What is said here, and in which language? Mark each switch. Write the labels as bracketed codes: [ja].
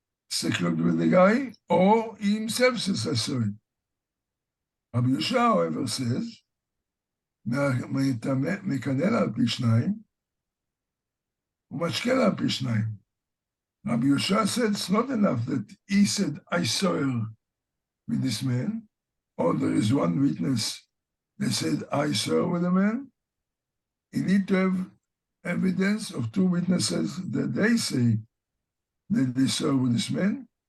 [en] secluded with the guy, or he himself says, I saw it. Rabbi Yosha, however, says, [he] מקנא על פי שניים, [en] ומשקה על פי שניים. Rabbi Yosha said it's not enough that he said, I saw her with this man, or there is one witness that said, I saw her with a man. You need to have evidence of two witnesses that they say that they saw her with this man.